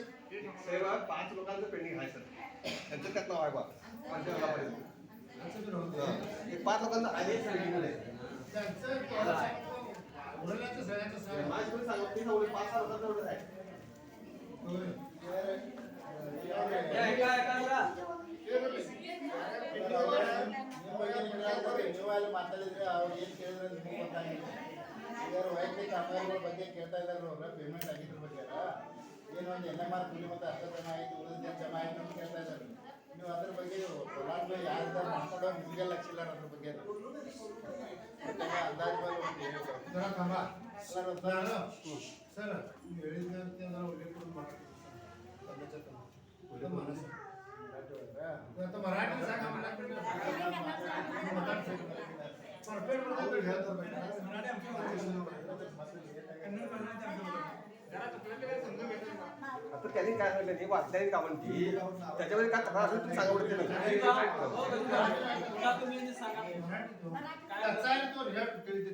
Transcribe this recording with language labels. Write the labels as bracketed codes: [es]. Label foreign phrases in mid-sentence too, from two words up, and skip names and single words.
[mr] साहेब, 5 लोकांचं पेंडिंग आहे सर. त्यांचं त्यात नाव आहे बा. पंचायत गावापर्यंत. असं बी राहून दे. एक 5 लोकांचं आहे पेंडिंग मध्ये. त्यांचं उरल्याचं सगळ्यांचं सांग. माझ्याकडे सांगा, ते एवढे 5-6 लोकांचं एवढं आहे. होय. ऐका ऐका जरा. [kn] ವೈಯಕ್ತಿಕ ಕಾಮಗಾರಿಗಳ ಬಗ್ಗೆ ಕೇಳ್ತಾ ಇದ್ದಾರೆ ಅವ್ರ ಪೇಮೆಂಟ್ ಆಗಿದ್ರ ಬಗ್ಗೆ ಏನು ಒಂದು NMR ಕೂಲಿ ಮತ್ತು ಅರ್ಧ ಜಮಾ ಆಯಿತು ಉಳಿದ ಜಮಾ ಆಯಿತು ಅಂತ ಕೇಳ್ತಾ ಇದ್ದಾರೆ ನೀವು ಅದ್ರ ಬಗ್ಗೆ ಪ್ರಧಾನ ಯಾರ್ದಾರು ಮಾತಾಡೋ ನಿಮಗೆ ಲಕ್ಷ ಇಲ್ಲ ಅದ್ರ ಬಗ್ಗೆ ಅಂದಾಜು ಬಗ್ಗೆ [mr] जरा थांबा [kn] ಸರ್ [mr] सर तुम्ही ಹೇಳಿದಂತೆ जरा उल्लेख करून आता मराठी सांगा आता त्यांनी काय सांगितलं नाही वाचल्याने का म्हणती त्याच्यामध्ये काय तक्रार असेल तुम्ही सांगा बरं त्यांना.